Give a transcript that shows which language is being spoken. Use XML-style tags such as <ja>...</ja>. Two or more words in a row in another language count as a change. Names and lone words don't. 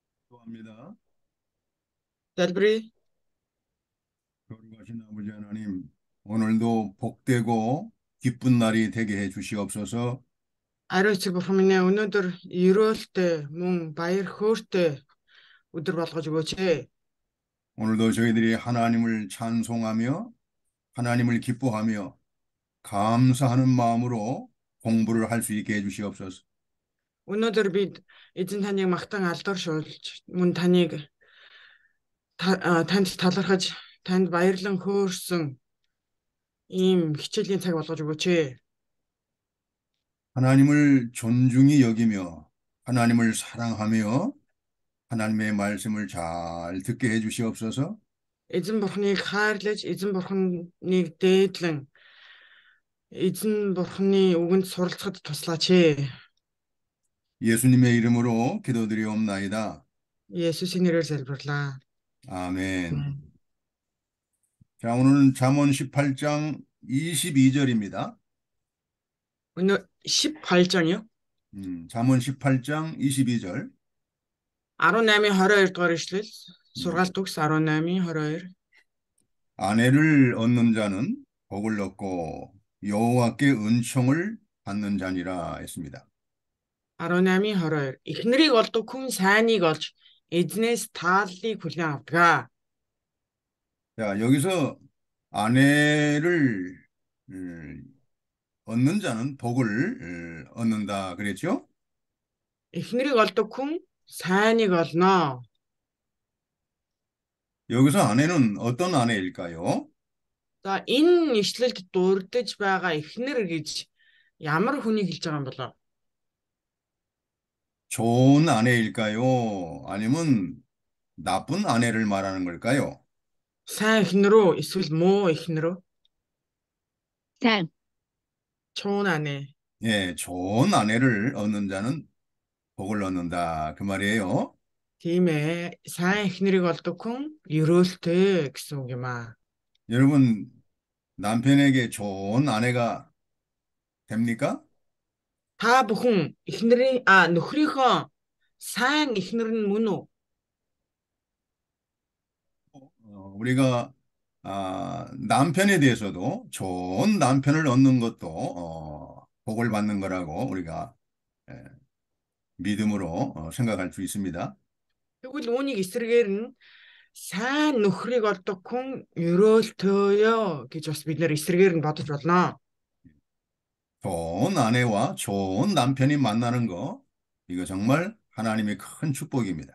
<ko>합니다. 델브리, 거룩하신 아버지 하나님, 오늘도 복되고 기쁜 날이 되게 해 주시옵소서.</ko> <mn>ариуч бурхан минь ээ, өнөөдөр ерөөлтэй мөн баяр хөөртэй өдөр болгож өгөөч ээ.</mn> <ko>오늘도 저희들이 하나님을 찬송하며 하나님을 기뻐하며 감사하는 마음으로 공부를 할 수 있게 해 주시옵소서.</ko> <mn>Өнөөдөр бид эзэн таныг магтан алдаршуулж, мөн танд талархаж, танд баярлан хөөрсөн ийм хичээлийн цаг болгож өгөөч ээ.</mn> <ko>하나님을 존중히 여기며 하나님을 사랑하며 하나님의 말씀을 잘 듣게 해 주시옵소서.</ko> <mn>Эзэн бурханыг хайрлаж, эзэн бурханыг дээдлэн, эзэн бурханы үгэнд суралцахад туслаач ээ.</mn> <ko>예수님의 이름으로 기도드리옵나이다.</ko> <mn>Есүсийн нэрээр залбирлаа.</mn> <ko>아멘. 자, 오늘은 잠언 18장 22절입니다. Өнөө 18장이요? 잠언 18장 22절.</ko> <mn>18-22 дугаар ишлэл. 음, Сургаалт үгс 18-22.</mn> <ko>아내를 얻는 자는 복을 얻고 여호와께 은총을 받는 자니라 했습니다. 18-22.</ko> <mn>Эхнэрийг олдог хүн сайныг олж эзнээс тааллыг хүлээн авдаг.</mn> <ko>자, 여기서 아내를 얻는 자는 복을 얻는다 그랬죠?</ko> <mn>Эхнэрийг олдог хүн сайныг олноо.</mn> <ko>여기서 아내는 어떤 아내일까요?</ko> <mn>За энэ ишлэлд дурдж байгаа эхнэр гэж ямар хүнийг хэлж байгаа юм болоо?</mn> <ko>좋은 아내일까요? 아니면 나쁜 아내를 말하는 걸까요?</ko> <mn>Сайн эхнэр үү? Эсвэл муу эхнэр үү?</mn> <ko>상,</ko> <mn>Чуун анэ.</mn> <ko>예, 좋은 아내를 얻는 자는 복을 얻는다. 그 말이에요.</ko> <mn>Тийм ээ. Сайн эхнэрийг олдог хүн ерөөлтэй гэсэн үг юм аа.</mn> <ko>여러분, 남편에게 좋은 아내가 됩니까?</ko> <mn>Та бүхэн нөхрийнхөө сайн эхнэр нь мөн үү?</mn> <ko>우리가 남편에 대해서도 좋은 남편을 얻는 것도 복을 받는 거라고 우리가 예, 믿음으로 생각할 수 있습니다.</ko> <mn>Тэгвэл үүнийг эсрэгээр нь сайн нөхрийг олдог хүн ерөөлтөөё гэж бас бид нэр эсрэгээр нь бодож болно.</mn> <ko>좋은 아내와 좋은 남편이 만나는 거, 이거 정말 하나님의 큰 축복입니다.</ko>